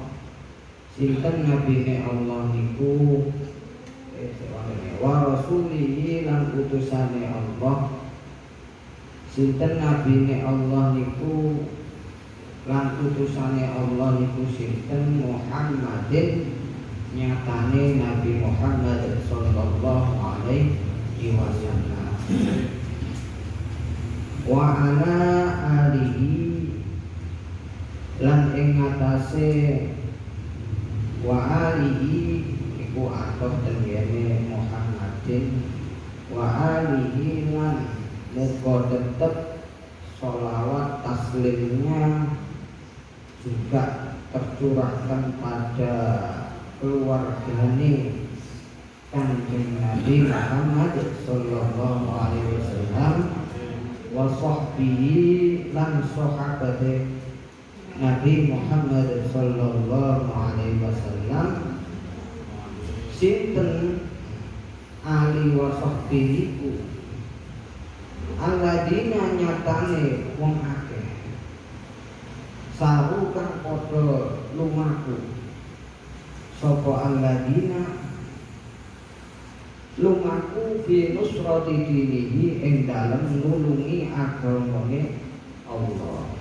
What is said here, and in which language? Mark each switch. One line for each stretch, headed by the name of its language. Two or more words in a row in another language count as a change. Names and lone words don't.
Javanese: Sinten nabine Allah niku
Arabic: ورسوله
Javanese: lan utusane Allah. Sinten nabine Allah niku lan utusane Allah niku sinten Muhammadin, nyatane Nabi Muhammad
Arabic: صلى الله عليه وسلم. وعلى آله
Javanese: lan ing ngatasé
Arabic: وآله iku
Javanese: atof tengene Muhammadin,
Arabic: وآله
Javanese: lan muga tetep sholawat
Indonesian: taslimnya juga tercurahkan pada
Javanese: keluargane Kanjeng Nabi Muhammad
Arabic: صلى الله عليه وسلم وصحبه
Javanese: lan sahabate Nabi Muhammad
Arabic: صلى الله عليه وسلم.
Javanese: Sinten
Arabic: آله وصحبه
Javanese: ku alladzina nyatane wong akeh saru kang padha lumaku sapa alladzina lumaku
Arabic: في نصرة دينه
Javanese: ing dalem nulungi agamane Allah.